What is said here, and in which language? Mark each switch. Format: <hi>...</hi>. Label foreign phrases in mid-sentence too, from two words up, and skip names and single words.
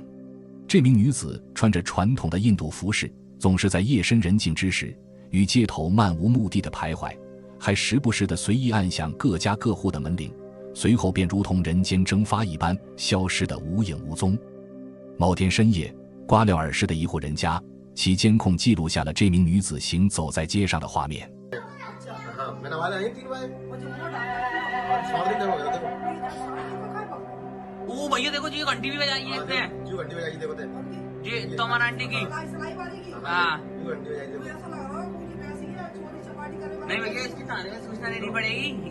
<zh>这名女子穿着传统的印度服饰，总是在夜深人静之时于街头漫无目的的徘徊，还时不时地随意按响各家各户的门铃，随后便如同人间蒸发一般消失得无影无踪。某天深夜，瓜廖尔市的一户人家，其监控记录下了这名女子行走在街上的画面。</zh> <hi>ओ भैया देखो जी घंटी भी बजाई है इसने जी घंटी बजाई देखो जी तमन आंटी की हाँ नहीं भैया इसकी थाने में सूचना देनी पड़ेगी</hi>